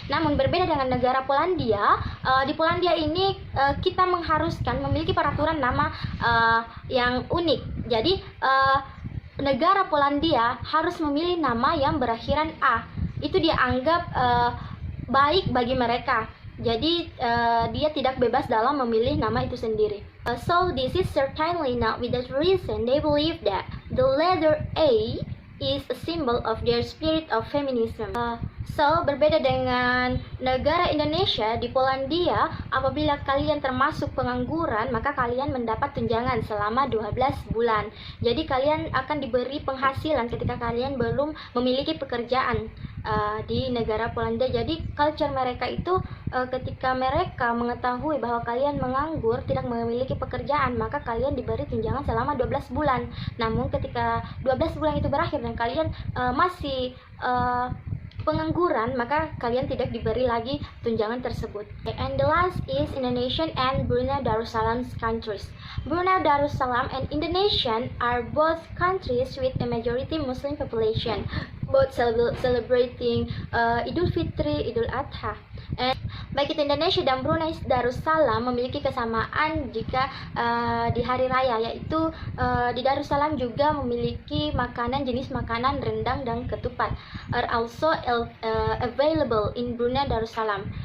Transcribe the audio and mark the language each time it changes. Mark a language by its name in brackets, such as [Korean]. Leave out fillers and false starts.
[Indonesian] Namun berbeda dengan negara Polandia, di Polandia ini kita mengharuskan memiliki peraturan nama yang unik. Jadi negara Polandia harus memilih nama yang berakhiran A. Itu dianggap baik bagi mereka. Jadi dia tidak bebas dalam memilih nama itu sendiri. [English] So this is certainly not without reason they believe that the letter A is a symbol of their spirit of feminism. [Indonesian] So berbeda dengan negara Indonesia, di Polandia apabila kalian termasuk pengangguran maka kalian mendapat tunjangan selama 12 bulan. Jadi kalian akan diberi penghasilan ketika kalian belum memiliki pekerjaan di negara Polandia. Jadi culture mereka itu ketika mereka mengetahui bahwa kalian menganggur, tidak memiliki pekerjaan, maka kalian diberi tunjangan selama 12 bulan. Namun ketika 12 bulan itu berakhir dan kalian masih pengangguran, maka kalian tidak diberi lagi tunjangan tersebut. [English] And the last is Indonesian and Brunei Darussalam countries. Brunei Darussalam and Indonesian are both countries with a majority Muslim population, both celebrating Idul Fitri, Idul Adha. [Indonesian] And baik itu Indonesia dan Brunei Darussalam memiliki kesamaan jika di hari raya, yaitu di Darussalam juga memiliki jenis makanan rendang dan ketupat [English] are also available in Brunei Darussalam.